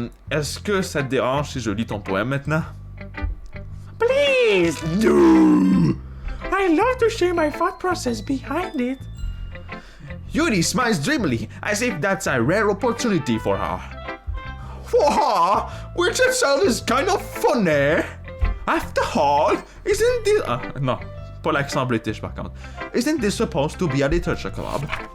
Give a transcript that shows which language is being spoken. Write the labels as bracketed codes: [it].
[fr] Est-ce que ça te dérange si je lis ton poème maintenant? [en] Please! No! I love to share my thought process behind it. Yuri smiles dreamily, as if that's a rare opportunity for her. For her? Which itself is kind of funny. After all, isn't this... [fr] non, pas l'accent british par contre. [en] Isn't this supposed to be a literature club?